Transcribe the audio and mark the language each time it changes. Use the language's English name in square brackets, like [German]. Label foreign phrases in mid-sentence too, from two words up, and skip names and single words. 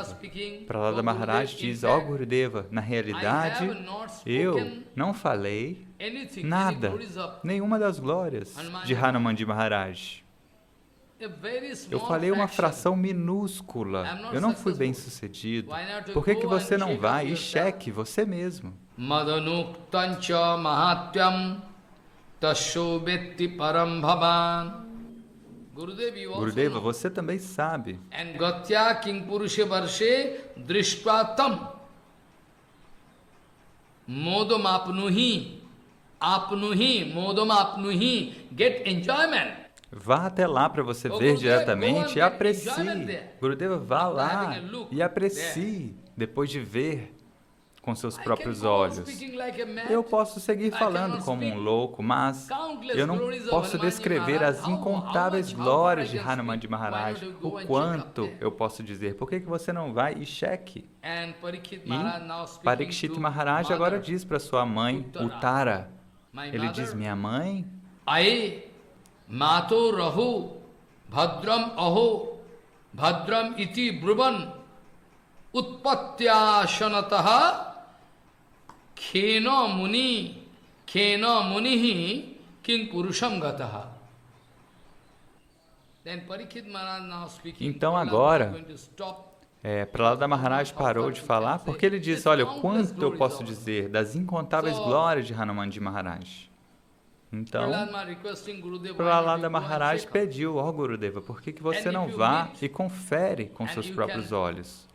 [Portuguese] Prahlada Maharaj diz, ó Gurudeva, na realidade, eu não falei nada, nenhuma das glórias de Hanumanji Maharaj. Eu falei uma fração minúscula, eu não fui bem sucedido. Por que você não vai e cheque você mesmo? [Sanskrit] Madanuktancha mahatyam tasho vetti param bhavan. [Portuguese] Gurudeva, você também sabe. [English] Get enjoyment. [Portuguese] Vá até lá para você ver diretamente e aprecie. Gurudeva, vá lá e aprecie depois de ver com seus próprios olhos. Eu posso seguir falando como um louco, mas eu não posso descrever as incontáveis glórias de Hanumanji Maharaj. O quanto eu posso dizer? Por que você não vai e cheque? E Parikshit Maharaj agora diz para sua mãe, Uttara. Ele diz, minha mãe, [Sanskrit] Mato Rahu Bhadram Aho Bhadram Iti Bruvan Utpatya Shanataha Khena Munihi King Purusham Gataha. [Portuguese] Então agora, Prahlada Maharaj parou de falar porque ele disse, olha, quanto eu posso dizer das incontáveis glórias de Hanumanji Maharaj. Então, Prahlada Maharaj pediu, ó Gurudeva, por que você não vá e confere com seus próprios olhos?